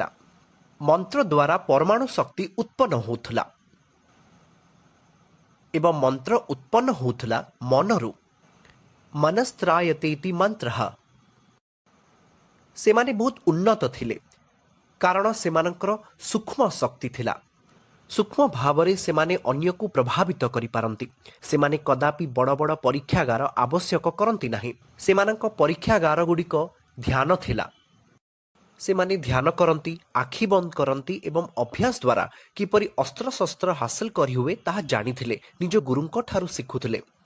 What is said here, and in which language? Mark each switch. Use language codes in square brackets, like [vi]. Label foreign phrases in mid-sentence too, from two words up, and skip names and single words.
[or] ମନ୍ତ୍ର ଦ୍ୱାରା ପରମାଣୁ ଶକ୍ତି ଉତ୍ପନ୍ନ ହେଉଥିଲା ଏବଂ ମନ୍ତ୍ର ଉତ୍ପନ୍ନ ହେଉଥିଲା ମନରୁ। [sa] ମନସ୍ତ୍ରାୟତେ ଇତି ମନ୍ତ୍ରଃ। [or] ସେମାନେ ବହୁତ ଉନ୍ନତ ଥିଲେ କାରଣ ସେମାନଙ୍କର ସୂକ୍ଷ୍ମ ଶକ୍ତି ଥିଲା। ସୂକ୍ଷ୍ମ ଭାବରେ ସେମାନେ अन्यକୁ प्रभावित କରିପାରନ୍ତି। ସେମାନେ କଦାପି ବଡ଼ ବଡ଼ ପରୀକ୍ଷାଗାର ଆବଶ୍ୟକ କରନ୍ତି ନାହିଁ। ସେମାନଙ୍କ ପରୀକ୍ଷାଗାରଗୁଡ଼ିକ ଧ୍ୟାନ ଥିଲା। ସେମାନେ ଧ୍ୟାନ କରନ୍ତି, ଆଖି ବନ୍ଦ କରନ୍ତି ଏବଂ ଅଭ୍ୟାସ ଦ୍ୱାରା କିପରି ଅସ୍ତ୍ରଶସ୍ତ୍ର ହାସଲ କରିହୁଏ ତାହା ଜାଣିଥିଲେ, ନିଜ ଗୁରୁଙ୍କ ଠାରୁ ଶିଖୁଥିଲେ।